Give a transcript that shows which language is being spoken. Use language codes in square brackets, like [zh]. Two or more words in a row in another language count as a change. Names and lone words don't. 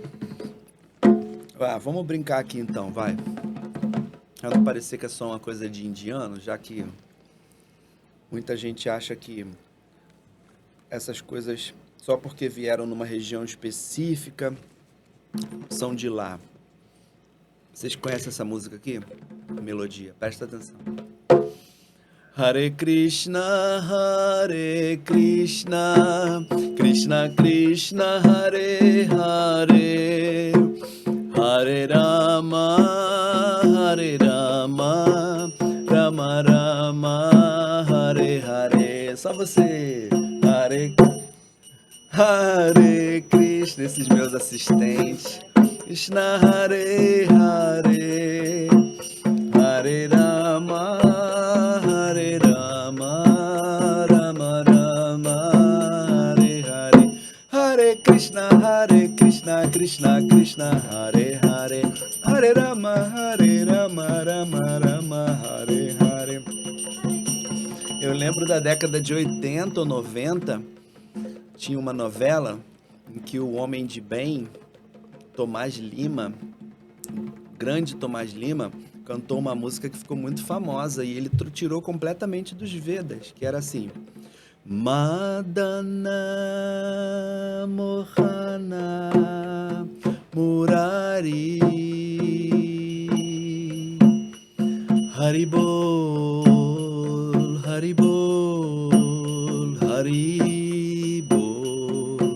[pt] Vamos brincar aqui então, vai. Pra não parecer que é só uma coisa de indiano, já que muita gente acha que essas coisas, só porque vieram numa região específica, são de lá. Vocês conhecem essa música aqui? Melodia, presta atenção. [sa] Hare Krishna, Krishna Krishna, Hare Hare, Hare Rama, Rama Rama, Hare Hare. [pt] Só você. [sa] Hare Krishna, [pt] esses meus assistentes. [sa] Krishna Hare Hare, Hare Rama, Rama Rama, Hare Hare. Hare Krishna, Krishna Krishna, Hare Hare, Hare Rama, Rama Rama, Hare Hare. [pt] Eu lembro da década de 80 ou 90, tinha uma novela em que o homem de bem, Tomás Lima, grande Tomás Lima, cantou uma música que ficou muito famosa e ele tirou completamente dos Vedas, que era assim: [sa] Madana Mohana Murari Haribol, Haribol, Haribol.